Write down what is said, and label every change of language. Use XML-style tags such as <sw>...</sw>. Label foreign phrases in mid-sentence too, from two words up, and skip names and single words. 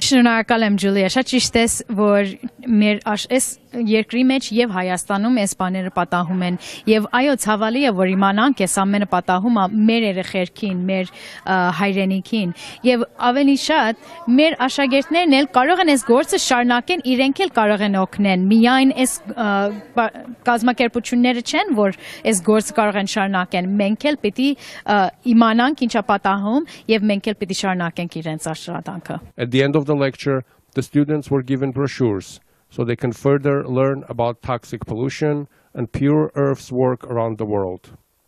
<hy>Շնորհակալ եմ Ջուլիա, շատ ճիշտ ես որ մեր այս երկրի մեջ եւ Հայաստանում այս բաները պատահում են եւ այո ցավալի է որ իմանանք այս ամենը պատահում է մեր երեխերքին, մեր հայրենիքին եւ ավելի շատ մեր աշակերտներն էլ կարող են այս գործը շարունակեն, իրենք էլ կարող են օգնեն, միայն այս կազմակերպությունները չեն որ այս գործը կարող են շարունակեն, մենք էլ պիտի իմանանք ինչա պատահում եւ մենք էլ պիտի շարունակենք իրենց աշխատանքը.</hy> <en>At the end of the lecture, the students were given brochures so they can further learn about toxic pollution and Pure Earth's work around the world.</en>